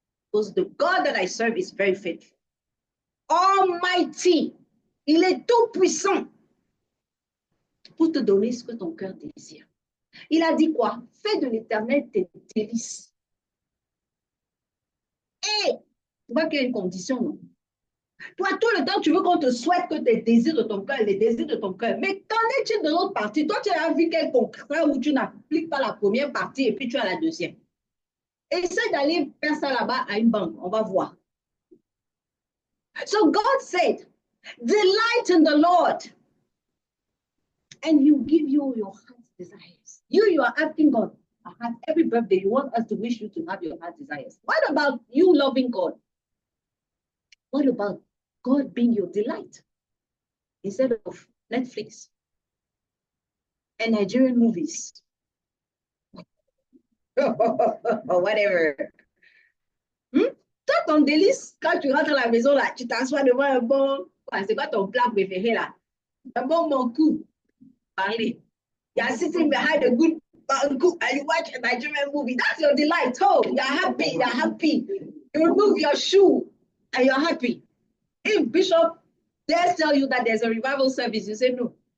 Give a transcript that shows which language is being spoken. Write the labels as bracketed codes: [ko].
[en] Because the God that I serve is very faithful. Almighty. [fr] Il est tout puissant pour te donner ce que ton cœur désire. Il a dit quoi? Fais de l'Éternel tes délices. Et tu vois qu'il y a une condition, non? Toi, tout le temps, tu veux qu'on te souhaite que tes désirs de ton cœur, les désirs de ton cœur. Mais qu'en est-il de l'autre partie? Toi, tu as vu quel contrat où tu n'appliques pas la première partie et puis tu as la deuxième. Essaye d'aller faire ça là-bas à une banque. On va voir. [en] So God said, delight in the Lord and he will give you your heart's desires. You are asking God, every birthday you want us to wish you to have your heart's desires. What about you loving God? What about God being your delight instead of Netflix and Nigerian movies or whatever? [fr] Toi, ton délice, quand tu rentres à la maison, là, tu t'assois devant un bon... C'est quoi ton plat préféré, là? Un bon coup. Parler. [en] You are sitting behind a good cook and you watch a Nigerian movie. That's your delight. Oh, you're happy. You're happy. You remove your shoe and you're happy. If Bishop dares tell you that there's a revival service, you say no.